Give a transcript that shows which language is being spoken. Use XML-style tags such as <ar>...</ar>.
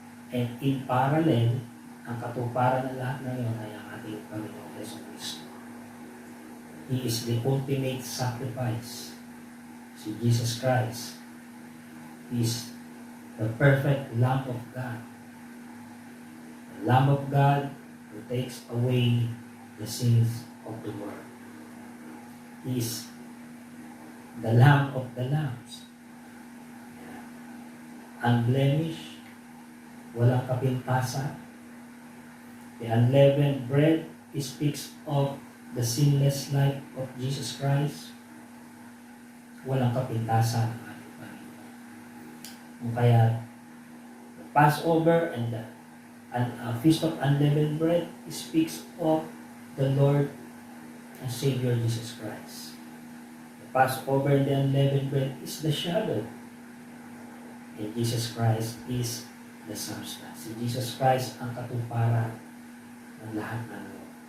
<en>And in parallel,</en> <tl>ang katuparan ng lahat na yun ay ang ating Panginoong Jesucristo.</tl> <en>He is the ultimate sacrifice. Si Jesus Christ is the perfect Lamb of God. The Lamb of God who takes away the sins of the world. He is the Lamb of the Lambs.</en> <tl>Unblemished, walang kapintasan.</tl> <en>The unleavened bread speaks of the sinless life of Jesus Christ.</en> <tl>Walang kapintasan ang ating Panginoon.</tl> <en>Kaya, the Passover and the Feast of Unleavened Bread speaks of the Lord and Savior Jesus Christ. The Passover and the Unleavened Bread is the shadow. And Jesus Christ is the substance.</en> <tl>Si Jesus Christ ang katuparan ng lahat ng ito.</tl>